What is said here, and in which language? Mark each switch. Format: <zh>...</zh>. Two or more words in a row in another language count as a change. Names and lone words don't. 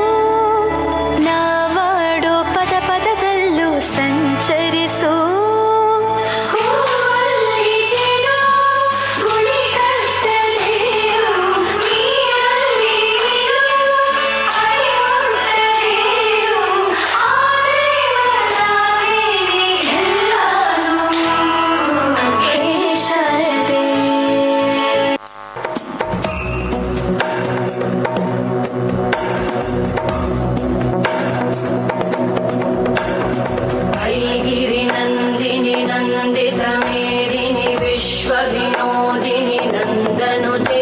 <kn>ನಾವಾಡೋ ಪದ ಪದದಲ್ಲೂ ಸಂಚರಿಸು ಹೂವಲ್ಲಿ ಜೇನು ಗುಡಿ ಕಟ್ಟದೇನು ನೀರಲ್ಲಿ ಮೀನು ಅಡಿ ಮುಟ್ಟದೇನು ಆ ದೈವದಾಜ್ಞೆನೇ ಎಲ್ಲಾನು ಹೇ ಶಾರದೆ</kn> <sa>ಐಗಿರಿ ನಂದಿನಿ ನಂದಿತ ಮೇದಿನಿ ವಿಶ್ವ ವಿನೋದಿನಿ ನಂದನುತೆ</sa>